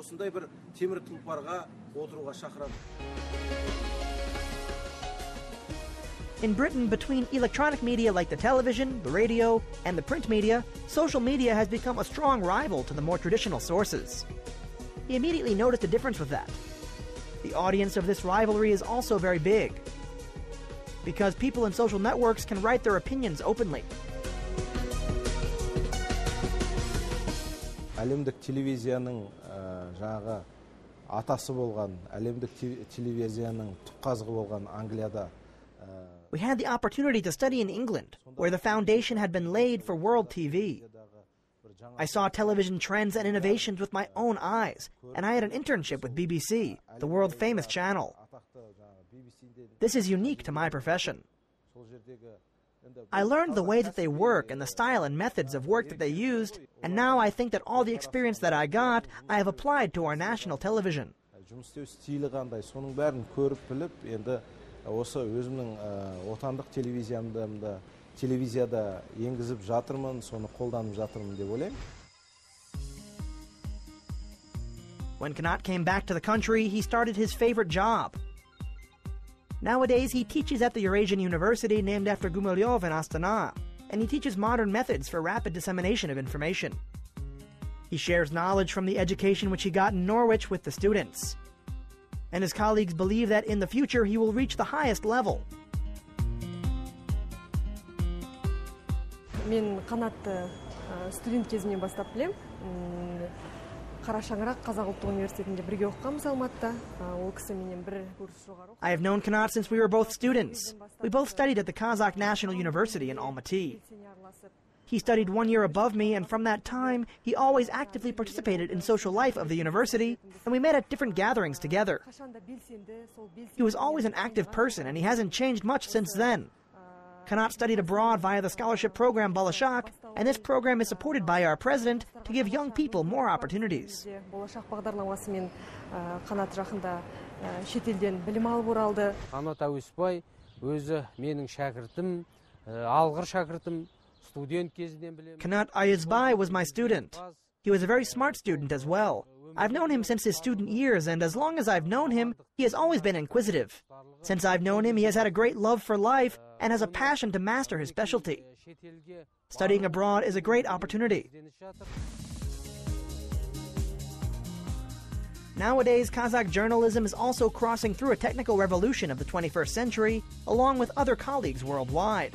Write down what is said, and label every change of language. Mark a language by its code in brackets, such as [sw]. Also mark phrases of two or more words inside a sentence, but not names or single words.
[en] In Britain, between electronic media like the television, the radio, and the print media, social media has become a strong rival to the more traditional sources. He immediately noticed a difference with that. The audience of this rivalry is also very big, because people in social networks can write their opinions openly. [kk] Әлемдік телевизияның жаңағы атасы болған, әлемдік телевизияның түпқазығы болған Англияда. [en] We had the opportunity to study in England, where the foundation had been laid for world TV. I saw television trends and innovations with my own eyes, and I had an internship with BBC, the world-famous channel. This is unique to my profession. I learned the way that they work and the style and methods of work that they used, and now I think that all the experience that I got, I have applied to our national television. [kk] Осы өзімнің отандық телевизияда енгізіп жатырмын, соны қолданып жатырмын деп ойлаймын. [en] When Kanat came back to the country, he started his favorite job. Nowadays, he teaches at the Eurasian University named after Gumilyov in Astana, and he teaches modern methods for rapid dissemination of information. He shares knowledge from the education which he got in Norwich with the students. And his colleagues believe that in the future he will reach the highest level. [kk] Мен Канатты студент кезімнен бастап білем. Қарашаңырақ Қазақ ұлттық университетінде бірге оқығанбыз Алматыда. Ол кісі менен бір курс жоғары. [en] I have known Kanat since we were both students. We both studied at the Kazakh National University in Almaty. He studied 1 year above me, and from that time, he always actively participated in social life of the university, and we met at different gatherings together. He was always an active person, and he hasn't changed much since then. Kanat studied abroad via the scholarship program Bolashak, and this program is supported by our president to give young people more opportunities. [kk] Болашак бағдарламасымен Канат жақында шетелден білім алып оралды. Канат Ауесбай өзі менің шәкіртім, алғыр шәкіртім. [en] Kanat Auyesbay was my student. He was a very smart student as well. I've known him since his student years, and as long as I've known him, he has always been inquisitive. Since I've known him, he has had a great love for life and has a passion to master his specialty. Studying abroad is a great opportunity. Nowadays, Kazakh journalism is also crossing through a technical revolution of the 21st century, along with other colleagues worldwide.